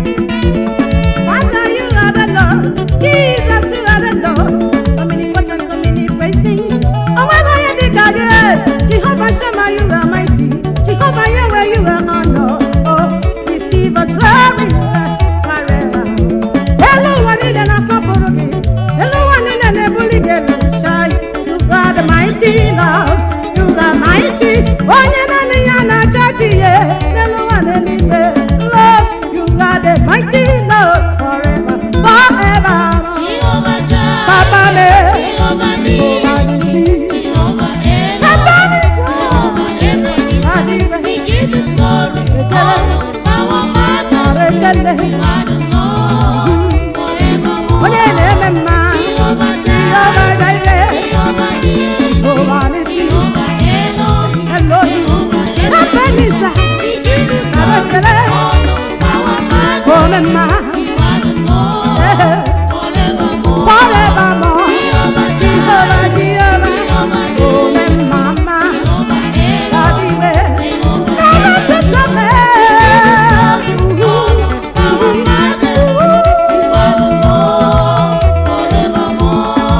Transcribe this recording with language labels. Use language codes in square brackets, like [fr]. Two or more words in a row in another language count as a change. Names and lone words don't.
[en] Father, you are the Lord. Jesus, you are the Lord. Omnipotent, omnipresent. Oh, my God, you are the Jehovah Shammah, you are mighty. Jehovah Yahweh, you are honor. Oh, receive a glory forever. [ig] Eluwa niile na-asọpụrụ gị. Eluwa niile na-ebuli gị elu. [en] Shai, you are the mighty Lord. You are mighty. [ig] Onye naanị ya na-acha chi ya. Eluwa n'eluigwe. [en] Lord, you are the mighty Lord forever, forever. Jehovah Jireh, Papa me. Jehovah Nissi, Jehovah Elohim, Papa me. Jehovah Ebenezer. We give you glory, honor, power, majesty. Ekele. You are the Lord forevermore. [ig] Onye na-eme mma. [en] Jehovah Jehovah Jireh, Jireh. Jehovah Nissi, Jehovah Nissi. Jehovah Elohim, Elohim. Jehovah Ebenezer. Ebenezer. We give you glory, Ekele. honor, power, majesty. [ig] Ome mma. [en] You are the Lord Eh. forevermore. Forevermore. Jehovah Jehovah, Jireh, Jehovah. [ig] Jehovah Ome Nissi, mma mma. [en] Jehovah Elohim, Daddy we. Jehovah Never to Ebenezer. stop me. Power, majesty, you are the Lord forevermore.